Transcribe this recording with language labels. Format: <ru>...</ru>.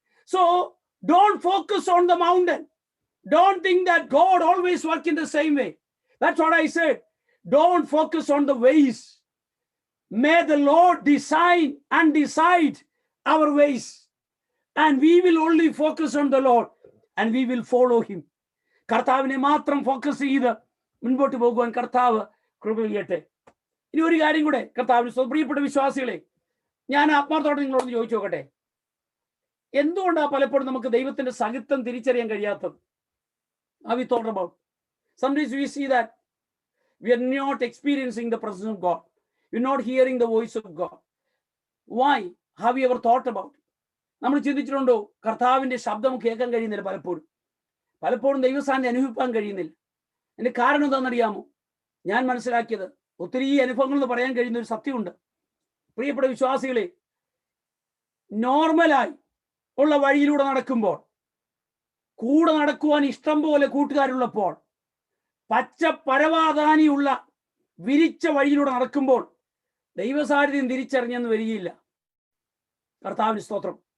<en>So don't focus on the mountain. Don't think that God always works in the same way. That's what I said. Don't focus on the ways. May the Lord design and decide our ways. And we will only focus on the Lord and we will follow him.</en> <ml>കർത്താവിനെ മാത്രം focus ചെയ്ത് മുൻപോട്ട് പോകുവാൻ കർത്താവ് കൃപ ചെയ്യട്ടെ. ഇനി ഒരു കാര്യം കൂടെ കർത്താവിന് പ്രിയപ്പെട്ട വിശ്വാസികളെ, ഞാൻ ആത്മാർത്ഥത്തോടെ നിങ്ങളോട് ചോദിച്ചു നോക്കട്ടെ, എന്തുകൊണ്ടാണ് പലപ്പോഴും നമുക്ക് ദൈവത്തിന്റെ സഹിത്വം തിരിച്ചറിയാൻ കഴിയാത്തത്?</ml> <en>Have we thought about? Sometimes we see that we are not experiencing the presence of God. We're not hearing the voice of God. Why? Have you ever thought about it?</en> <ml>നമ്മൾ ചിന്തിച്ചിട്ടുണ്ടോ കർത്താവിന്റെ ശബ്ദം കേൾക്കാൻ കഴിയുന്നില്ല? പലപ്പോഴും ദൈവസാന്നിധ്യം അനുഭവിക്കാൻ കഴിയുന്നില്ല. അതിന്റെ കാരണം എന്താണെന്നറിയാമോ? ഞാൻ മനസ്സിലാക്കിയത്, ഒത്തിരി അനുഭവങ്ങൾ എന്ന് പറയാൻ കഴിയുന്ന ഒരു സത്യമുണ്ട്. പ്രിയപ്പെട്ട വിശ്വാസികളെ, നോർമലായി ഉള്ള വഴിയിലൂടെ നടക്കുമ്പോൾ, കൂടെ നടക്കുവാൻ ഇഷ്ടം പോലെ കൂട്ടുകാരുള്ളപ്പോൾ, പച്ച പരവാതാനിയുള്ള വിരിച്ച വഴിയിലൂടെ നടക്കുമ്പോൾ ദൈവസാന്നിധ്യം തിരിച്ചറിഞ്ഞെന്ന് വരികയില്ല. കർത്താവിന് സ്തോത്രം.</ml>